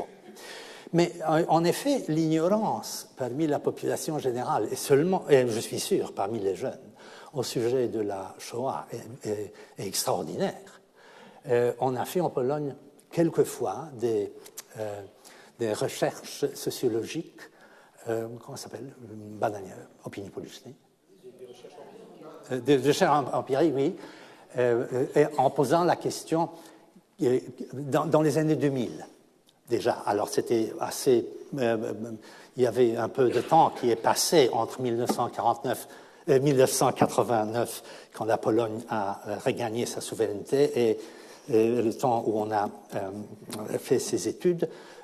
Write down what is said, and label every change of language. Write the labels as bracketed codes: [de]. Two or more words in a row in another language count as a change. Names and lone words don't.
[fr] Mais en effet, l'ignorance parmi la population générale, et je suis sûr, parmi les jeunes, au sujet de la Shoah est extraordinaire. On a fait en Pologne quelquefois des recherches sociologiques, comment ça s'appelle? [pl] Badania, opinii politycznej. [fr] Des recherches empiriques, oui. En posant la question dans les années 2000 déjà. Alors c'était assez... il y avait un peu de temps qui est passé entre 1989, quand la Pologne a regagné sa souveraineté, et le temps où on a fait ces études.